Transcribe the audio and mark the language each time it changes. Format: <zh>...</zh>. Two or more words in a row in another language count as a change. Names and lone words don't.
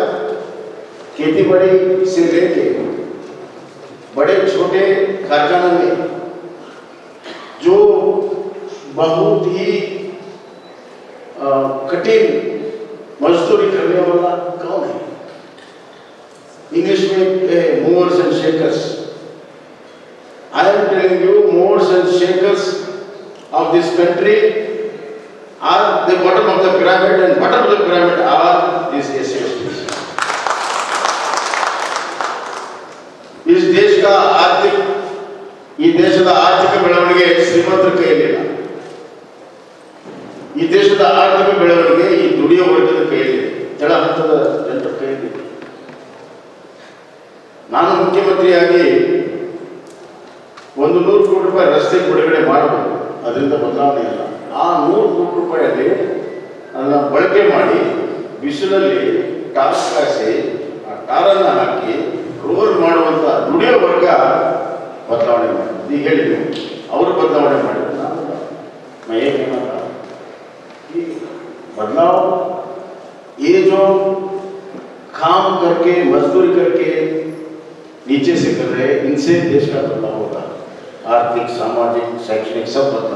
<hi>खेती बाड़ी से लेके बड़े छोटे कारखानों में जो बहुत ही कठिन मजदूरी करने वाला कौन है? इंग्लिश में</hi> <en>movers and shakers. I am telling you, movers and shakers of this country are the bottom of the pyramid, and bottom of the pyramid are these SC/STs.</en> <hi>इस देश का आर्थिक,</hi> <kn>ಈ ದೇಶದ ಆರ್ಥಿಕ ಬೆಳವಣಿಗೆ ಶ್ರೀಮಂತರ ಕೈಯಲ್ಲಿಲ್ಲ. ಈ ದೇಶದ ಆರ್ಥಿಕ ಬೆಳವಣಿಗೆ ಈ ದುಡಿಯೋ ವರ್ಗದ ಕೈಯಲ್ಲಿದೆ, ಕೆಳ ಹಂತದ ಜನರ ಕೈಯಲ್ಲಿದೆ. ನಾನು ಮುಖ್ಯಮಂತ್ರಿಯಾಗಿ ಒಂದು 100 ಕೋಟಿ ರೂಪಾಯಿ ರಸ್ತೆ ಬಿಡುಗಡೆ ಮಾಡಬಹುದು, ಅದರಿಂದ ಬದಲಾವಣೆ ಇಲ್ಲ. ಆ 100 ಕೋಟಿ ರೂಪಾಯಿಯಲ್ಲಿ ಅದನ್ನು ಬಳಕೆ ಮಾಡಿ ಬಿಸಿಲಲ್ಲಿ ಟಾರ್ ಕಾಯಿಸಿ ಆ ಟಾರನ್ನು ಹಾಕಿ ರೋಲ್ ಮಾಡುವಂಥ ದುಡಿಯೋ ವರ್ಗ ಬದಲಾವಣೆ ಮಾಡಿದ್ರು. ಈಗ ಹೇಳಿದ್ರು ಅವರು ಬದಲಾವಣೆ ಮಾಡಿದ್ರು, ನಾನು</kn> <hi>मैं ये कहना था कि बदलाव ये जो काम करके मजदूरी करके नीचे से कर रहे हैं, इनसे देश का बदलाव होगा, आर्थिक सामाजिक शैक्षणिक सब बदलाव।</hi>